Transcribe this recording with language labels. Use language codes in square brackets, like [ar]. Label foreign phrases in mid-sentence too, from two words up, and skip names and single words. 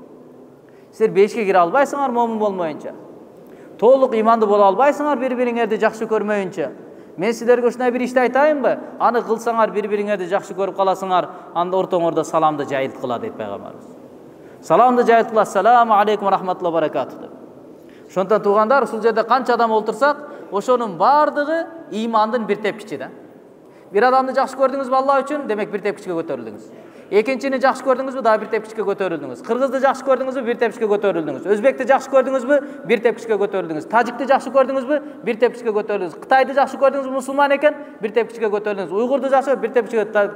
[ky] Силер бешке кире албайсыңар момун болмоюнча. Толук иманды боло албайсыңар бири-бириңерди жакшы көрмөйүнчө. Мен силерге ушундай бир ишти айтайынбы? Аны кылсаңар бири-бириңерди жакшы көрүп каласыңар, анда ортоңордо саламды жайылткыла дейт пайгамбарыбыз. Саламды жайылткыла, [ar] السلام عليكم رحمة الله بركاته [ky] деп. Ошондон туугандар, ушул жерде канча адам олтурсак, ошонун баардыгы имандын бир тепкичи да. Bir adamды жакшы көрдүңүзбү Алла үчүн, демек бир тепкичке көтөрүлдүңүз. Экинчини жакшы көрдүңүзбү, дагы бир тепкичке көтөрүлдүңүз. Кыргызды жакшы көрдүңүзбү, бир тепкичке көтөрүлдүңүз. Өзбекти жакшы көрдүңүзбү, бир тепкичке көтөрүлдүңүз. Тажикти жакшы көрдүңүзбү, бир тепкичке көтөрүлдүңүз. Кытайды жакшы көрдүңүзбү, мусулман экен, бир тепкичке көтөрүлдүңүз. Уйгурду жакшы, бир тепкичке.